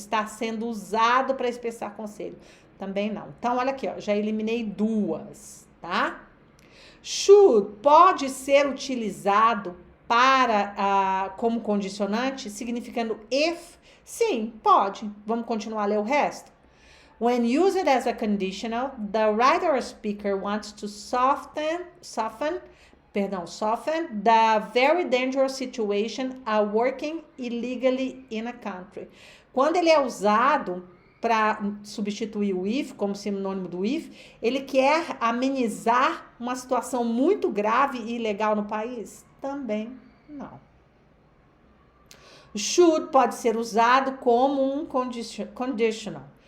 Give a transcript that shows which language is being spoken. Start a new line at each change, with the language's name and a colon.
Portuguese: Está sendo usado para expressar conselho. Também não. Então, olha aqui, ó, já eliminei duas, tá? Should pode ser utilizado para como condicionante, significando if? Sim, pode. Vamos continuar a ler o resto?
English: When used as a conditional, the writer or speaker wants to soften the very dangerous situation working illegally in a country.
Portuguese: Quando ele é usado para substituir o if, como sinônimo do if, ele quer amenizar uma situação muito grave e ilegal no país? Também não. Should pode ser usado como um conditional.